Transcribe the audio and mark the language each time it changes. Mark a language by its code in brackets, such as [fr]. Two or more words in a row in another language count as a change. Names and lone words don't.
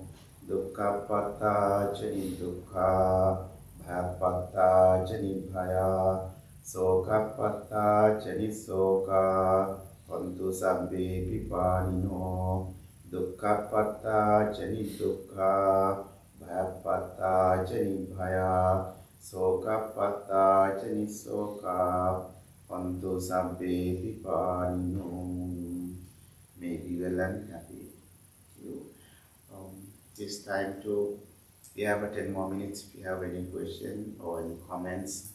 [pi] Dukkhapatta jani dukkha, bhayappatta jani bhaya, sokapatta jani soka, hontu sabbe vipanino. Dukkhapatta jani dukkha, bhayappatta jani bhaya, sokapatta jani soka, hontu sabbe vipanino. [en] May be well and happy. This time we have 10 more minutes if you have any question or any comments.